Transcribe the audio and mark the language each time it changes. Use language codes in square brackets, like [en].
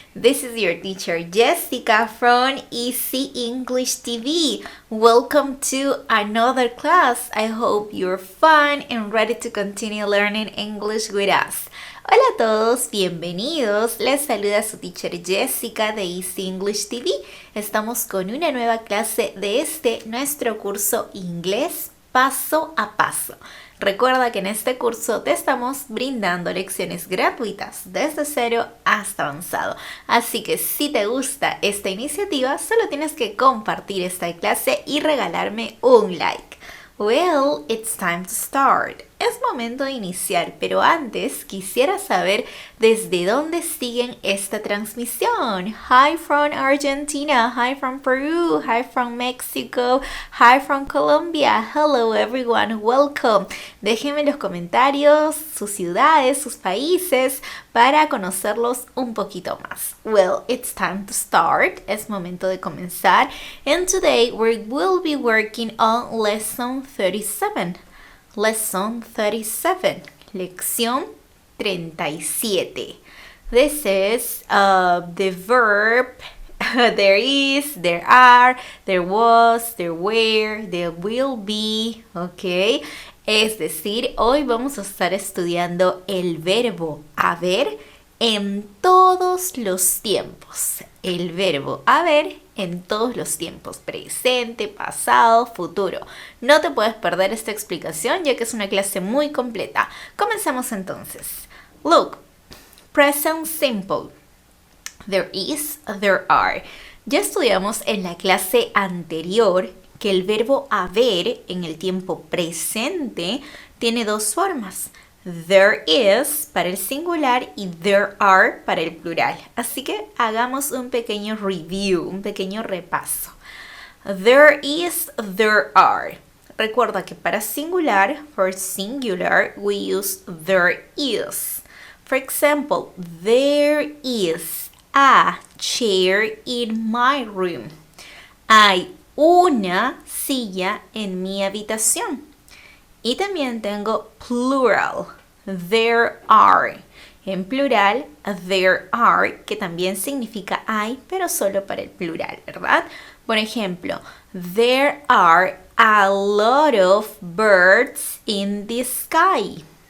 [en] This is your teacher Jessica from Easy English TV. Welcome to another class. I hope you're fun and ready to continue learning English with us. [es] Hola a todos, bienvenidos. Les saluda su teacher Jessica de Easy English TV. Estamos con una nueva clase de nuestro curso Inglés paso a paso. Recuerda que en este curso te estamos brindando lecciones gratuitas desde cero hasta avanzado. Así que si te gusta esta iniciativa, solo tienes que compartir esta clase y regalarme un like. [en] Well, it's time to start. [es] Es momento de iniciar, pero antes quisiera saber desde dónde siguen esta transmisión. [en] Hi from Argentina, hi from Peru, hi from Mexico, hi from Colombia. Hello everyone, welcome. [es] Déjenme en los comentarios sus ciudades, sus países para conocerlos un poquito más. [en] Well, it's time to start. [es] Es momento de comenzar. [en] And today we will be working on lesson 37. Lesson 37, [es] lección 37. [en] This is the verb there is, there are, there was, there were, there will be, ¿ok? [es] Es decir, hoy vamos a estar estudiando el verbo haber en todos los tiempos. El verbo haber en todos los tiempos, presente, pasado, futuro. No te puedes perder esta explicación ya que es una clase muy completa. Comencemos entonces. [en] Look, present simple. There is, there are. [es] Ya estudiamos en la clase anterior que el verbo haber en el tiempo presente tiene dos formas. [en] There is [es] para el singular y [en] there are [es] para el plural. Así que hagamos un pequeño review, un pequeño repaso. [en] There is, there are. [es] Recuerda que para singular, [en] for singular, we use there is. For example, there is a chair in my room. [es] Hay una silla en mi habitación. Y también tengo plural, [en] there are. [es] En plural, [en] there are, [es] que también significa hay, pero solo para el plural, ¿verdad? Por ejemplo, [en] there are a lot of birds in the sky.